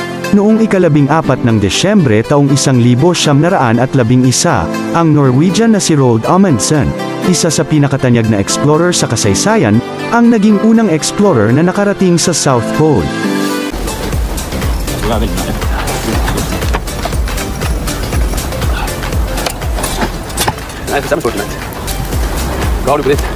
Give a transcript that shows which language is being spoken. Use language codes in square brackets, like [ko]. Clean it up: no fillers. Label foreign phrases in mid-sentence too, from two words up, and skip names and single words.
[tl] Noong ika-14 ng Desyembre taong 1911, ang Norwegian na si Roald Amundsen, isa sa pinakatanyag na explorer sa kasaysayan, ang naging unang explorer na nakarating sa South Pole. [no] Nei, det stemmer stort sett. Hva har du på ditt?